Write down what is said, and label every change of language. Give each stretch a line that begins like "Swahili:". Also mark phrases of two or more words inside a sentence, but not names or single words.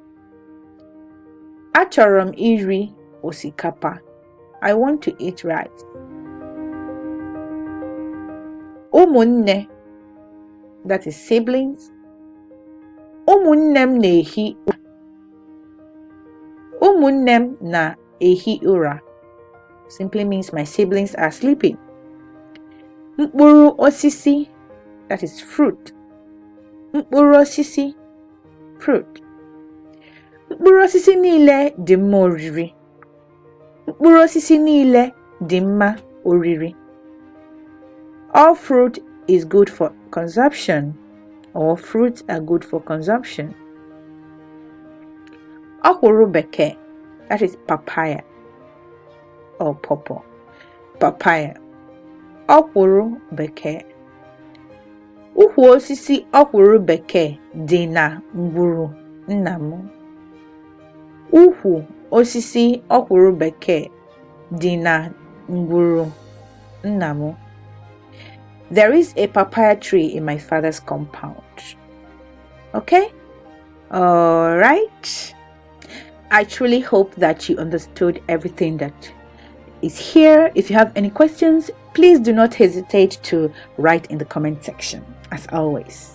Igbo: Achọrọ m iri osikapa.
English: I want to eat rice. Ụmụnne, that is siblings.
Igbo: Ụmụnne m na-ehi ụra. Ụmụnne m na-ehi ụra
English: simply means my siblings are sleeping.
Igbo: Mkpụrụ osisi,
English: that is fruit.
Igbo: Mkpụrụ osisi, fruit. Mkpụrụ osisi niile dị mma oriri. Mkpụrụ osisi niile dị mma oriri.
English: All fruit is good for consumption. All fruits are good for consumption.
Igbo: Ọkwụrụ bekee,
English: that is papaya or pawpaw. Papaya.
Igbo: Ọkwụrụ bekee. Ukwu osisi ọkwụrụ bekee dị na ngwuru nna m. Ukwu osisi ọkwụrụ bekee dị na ngwuru nna m.
English: There is a papaya tree in my father's compound. Okay? All right. I truly hope that you understood everything that is here. If you have any questions, please do not hesitate to write in the comment section, as always.